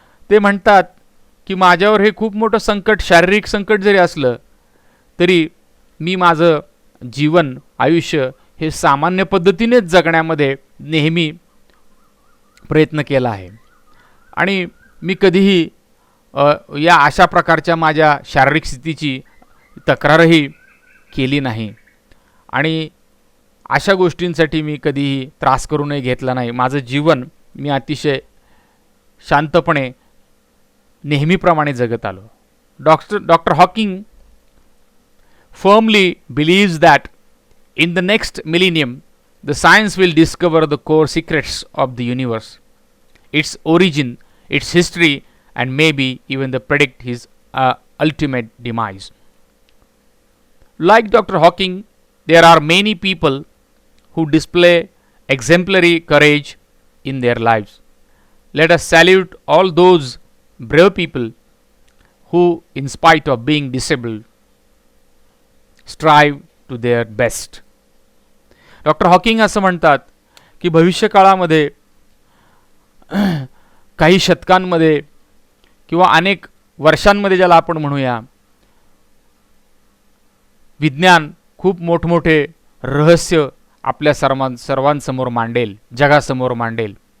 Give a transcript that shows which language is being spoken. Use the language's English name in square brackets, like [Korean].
[Marathi] ते म्हणतात की माझ्यावर हे खूप मोठं संकट, शारीरिक संकट जरी असलं तरी मी माझं जीवन, आयुष्य हे सामान्य पद्धतीनेच जगण्यामध्ये नेहमी प्रयत्न केला आहे आणि मी कधीही या अशा प्रकारच्या माझ्या शारीरिक स्थितीची तक्रारही केली नाही आणि अशा गोष्टींसाठी मी कधीही त्रास करूनही घेतला नाही. माझं जीवन मी अतिशय शांतपणे नेहमीप्रमाणे जगत आलो. [English] Doctor Hawking firmly believes that in the next millennium the science will discover the core secrets of the universe, its origin, its history, and maybe even the predict his ultimate demise. Like Dr. Hawking, there are many people who display exemplary courage in their lives. Let us salute all those brave people who, in spite of being disabled, strive to their best. [Marathi] Doctor Hawking असं म्हणतात की भविष्यकाळामध्ये काही शतकांमध्ये किंवा अनेक वर्षांमध्ये ज्याला आपण म्हणूया, विज्ञान खूप मोठमोठे रहस्य आपल्या सर्वांसमोर मांडेल, जगासमोर मांडेल.